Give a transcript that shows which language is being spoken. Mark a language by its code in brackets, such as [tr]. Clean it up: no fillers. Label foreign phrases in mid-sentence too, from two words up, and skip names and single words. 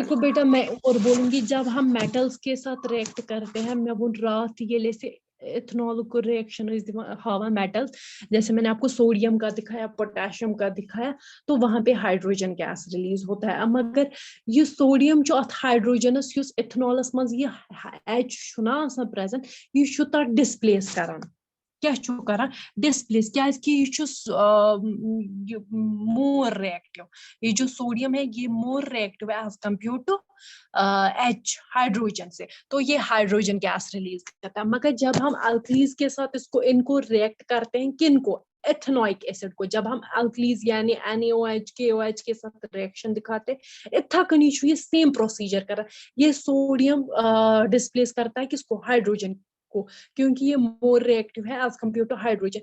[hi] देखो बेटा मैं और बोलूंगी, जब हम मेटल्स के साथ रिएक्ट करते हैं, मैं वो रात ये ले से इथेनॉल को रिएक्शन हवा मेटल्स, जैसे मैंने आपको सोडियम का दिखाया, पोटेशियम का दिखाया, तो वहां पे [en] hydrogen gas [hi] रिलीज होता है। मगर ये सोडियम जो [ks] हाइड्रोजनस इथेनॉलस मज ये H ना प्रेजेंट, ये डिस्प्लेस करान, क्या करान डिस्प्लेस, [hi] क्या [en] more reactive, [hi] ये जो सोडियम है ये [en] more reactive [hi] है [en] as compare to [hi] H हाइड्रोजन से, तो ये [en] hydrogen gas [hi] रिलीज करता है। मगर जब हम अल्कलीज के साथ इनको रिएक्ट करते हैं, किनको, एथेनॉइक एसिड को, जब हम अल्कलीज यानी NaOH KOH के साथ रिएक्शन दिखाते हैं, इतना कनी ये [en] same procedure [hi] कर रहा है, ये सोडियम डिस्प्लेस करता है किसको, हाइड्रोजन को, क्योंकि ये [en] more reactive [hi] है [en] as compare to [hi] हाइड्रोजन।